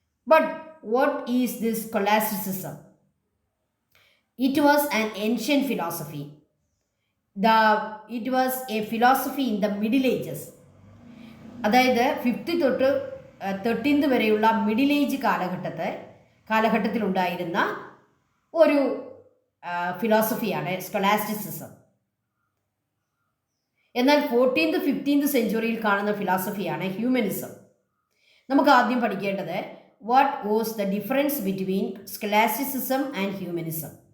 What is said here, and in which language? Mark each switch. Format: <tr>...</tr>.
<en>But what is this scholasticism? It was an ancient philosophy. It was a philosophy in the Middle Ages.</en> <ml>അതായത് 5th തൊട്ട് 13th വരെയുള്ള middle age കാലഘട്ടത്തിലുണ്ടായിരുന്ന ഒരു ഫിലോസഫിയാണ് സ്കോലാസ്റ്റിസിസം. എന്നാൽ 14th 15th സെഞ്ച്വറിയിൽ കാണുന്ന ഫിലോസഫിയാണ് humanism. നമുക്ക് ആദ്യം പഠിക്കേണ്ടത്</ml> <en>what was the difference between scholasticism and humanism?</en>